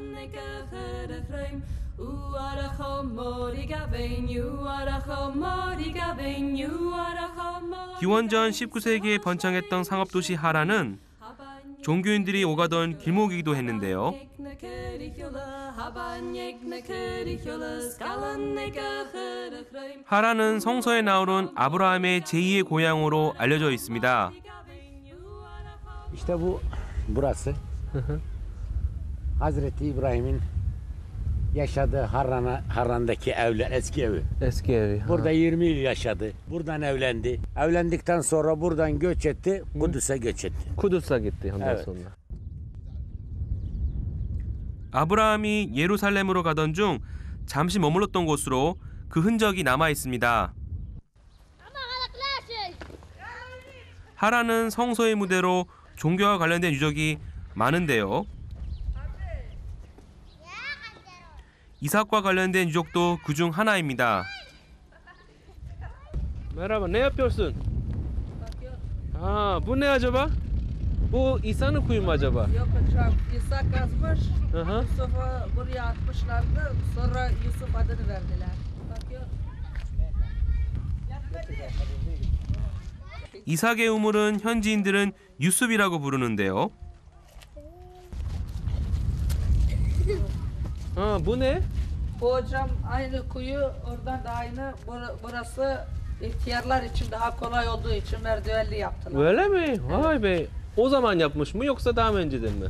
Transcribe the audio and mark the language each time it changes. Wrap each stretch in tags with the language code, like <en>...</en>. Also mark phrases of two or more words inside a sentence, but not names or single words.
<ko>기원전 19세기에 번창했던 상업도시 하라는 종교인들이 오가던 길목이기도 했는데요. 하라는 성서에 나오는 아브라함의 제2의 고향으로 알려져 있습니다.</ko> <tr>İşte bu burası. Hazreti İbrahim'in yaşadığı Harran'daki evler, eski evi. Eski evi. Burada 20 yıl yaşadı. Buradan evlendi. Evlendikten sonra buradan göç etti. Kudüs'e göç etti. Kudüs'e gitti ondan Evet. sonra.</tr> <ko>아브라함이 예루살렘으로 가던 중 잠시 머물렀던 곳으로 그 흔적이 남아 있습니다. 하라는 성서의 무대로 종교와 관련된 유적이 많은데요. 이삭과 관련된 유적도 그중 하나입니다.</ko> <tr>Merhaba, ne yapıyorsun? Ha, bu ne acaba? Bu İsa'nın kuyu mu acaba? Yok hocam, İsa kazmış. Hı hı. Yusuf'u buraya atmışlardı. Sonra Yusuf adını verdiler. Bakıyor.</tr> <ko>이삭의 우물은 현지인들은 유습이라고 부르는데요.</ko> <tr>Ha, bu ne? Bu hocam aynı kuyu, oradan da aynı. Burası ihtiyarlar için daha kolay olduğu için merdivenli yaptılar. Öyle mi? Vay be. O zaman yapmış mı yoksa daha mı önceden mi?</tr>